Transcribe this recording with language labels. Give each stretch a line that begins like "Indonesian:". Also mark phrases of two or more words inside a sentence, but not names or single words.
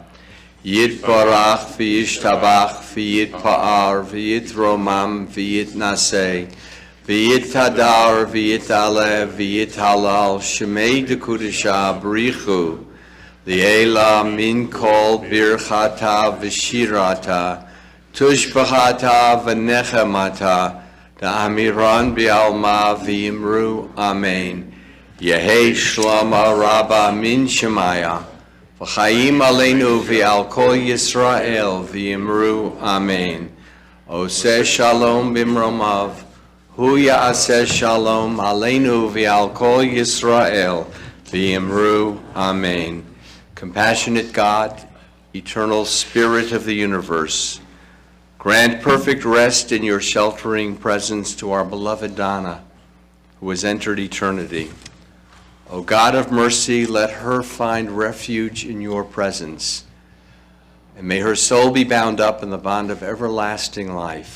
Aramaic: יתברך וישתבח ויתפאר ויתרומם ויתנשא ויתהדר ויתעלה ויתהלל שמה דקודשא בריך הוא לעילא מן כל ברכתא ושירתא תשבחתא ונחמתא דאמירן בעלמא ואמרו אמן. יהא שלמא רבא מן שמיא,
Hebrew: וחיים עלינו ועל כל ישראל
Aramaic: ואמרו אמן.
Hebrew: עושה שלום במרומיו הוא יעשה שלום עלינו ועל כל ישראל
Aramaic: ואמרו אמן.
English: Compassionate God, eternal Spirit of the universe, grant perfect rest in your sheltering presence to our beloved Donna, who has entered eternity. O God of mercy, let her find refuge in your presence, and may her soul be bound up in the bond of everlasting life.